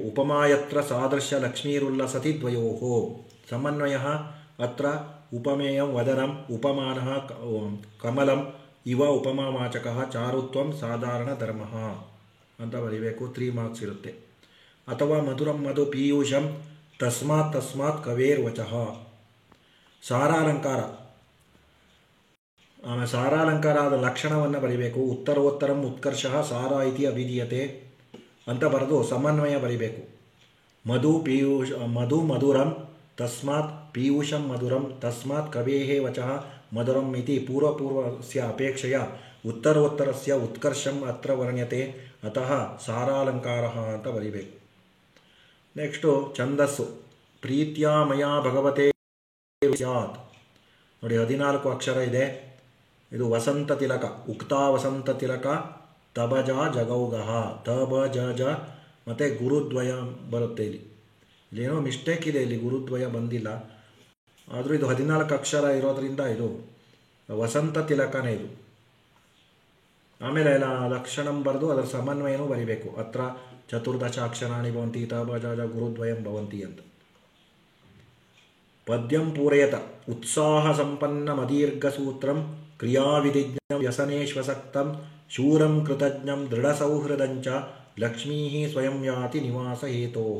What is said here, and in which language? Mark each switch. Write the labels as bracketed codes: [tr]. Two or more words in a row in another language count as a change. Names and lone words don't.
[sa] ಉಪಮಾಯತ್ರ ಸಾದೃಶ್ಯ ಲಕ್ಷ್ಮೀರುಲ್ಲಸತಿ ದ್ವಯೋಃ. ಸಮನ್ವಯ ಅತ್ರ ಉಪಮೇಯಂ ವದನಂ ಉಪಮಾನಃ ಕಮಲಂ ಇವ ಉಪಮಾವಾಚಕಃ ಚಾರುತ್ವಂ ಸಾಧಾರಣ ಧರ್ಮಃ [kn] ಅಂತ ಬರಿಬೇಕು. 3 ಮಾರ್ಕ್ಸ್ ಇರುತ್ತೆ. [sa] ಅಥವಾ ಮಧುರಂ ಮಧು ಪೀಯೂಷಂ ತಸ್ಮಾತ್ ಕವೇರ್ವಚಃ. [kn] ಸಾರಾಲಂಕಾರ. ಆಮೇಲೆ ಸಾರಾಲಂಕಾರದ ಲಕ್ಷಣವನ್ನು ಬರಿಬೇಕು. [sa] ಉತ್ತರೋತ್ತರಂ ಉತ್ಕರ್ಷಃ ಸಾರ ಇತಿ ಅಭಿಧೀಯತೆ [kn] ಅಂತ ಬರೆದು ಸಮನ್ವಯ ಬರಿಬೇಕು. [sa] ಮಧು ಮಧುರಂ ತಸ್ಮಾತ್ ಪೀಯೂಷಂ ಮಧುರಂ ತಸ್ಮಾತ್ ಕವೇಃ ವಚಃ ಮಧುರಂ ಇತಿ ಪೂರ್ವಸ್ಯ ಅಪೇಕ್ಷೆಯ ಉತ್ತರೋತ್ತರಸ್ಯ ಉತ್ಕರ್ಷಂ ಅತ್ರ ವರ್ಣ್ಯತೆ ಅತಃ ಸಾರಾಲಂಕಾರಃ [kn] ಅಂತ ಬರಿಬೇಕು. ನೆಕ್ಸ್ಟು ಛಂದಸ್ಸು. [sa] ಪ್ರೀತ್ಯಾ ಮಯಾ ಭಗವತೆ ಸ್ಯಾತ್. [kn] ನೋಡಿ 14 ಅಕ್ಷರ ಇದೆ. ಇದು ವಸಂತ ತಿಲಕ, [sa] ಉಕ್ತಾ ವಸಂತ ತಿಲಕ, ತಬಜ ಜಗೌಗಹ, [kn] ತಬ ಜ ಜ ಮತ್ತು ಗುರುದ್ವಯ ಬರುತ್ತೆ. ಇಲ್ಲೇನೋ ಮಿಸ್ಟೇಕ್ ಇದೆ, ಇಲ್ಲಿ ಗುರುದ್ವಯ ಬಂದಿಲ್ಲ. ಆದರೂ ಇದು 14 ಅಕ್ಷರ ಇರೋದರಿಂದ ಇದು ವಸಂತ ತಿಲಕನೇ ಇದು. ಆಮೇಲೆ ಲಕ್ಷಣಂ ಬರೆದು ಅದರ ಸಮನ್ವಯನೂ ಬರಿಬೇಕು. [sa] ಅತ್ರ ಚತುರ್ದಶಾಕ್ಷರಾಣಿ ಭವಂತಿ, ತಬ ಜ ಜ ಗುರುದ್ವಯಂ ಭವಂತಿ ಅಂತ. ಪದ್ಯಂ ಪೂರಯತ ಉತ್ಸಾಹ ಸಂಪನ್ನ ಮದೀರ್ಘಸೂತ್ರಂ ಕ್ರಿಯಾವಿಧಿಜ್ಞಂ ವ್ಯಸನೇಶ್ವಸಕ್ತಂ ಶೂರಂ ಕೃತಜ್ಞಂ ದೃಢಸೌಹೃದಂಚ ಲಕ್ಷ್ಮೀ ಸ್ವಯಂ ಯಾತಿ ನಿವಾಸ ಹೇತೋಃ.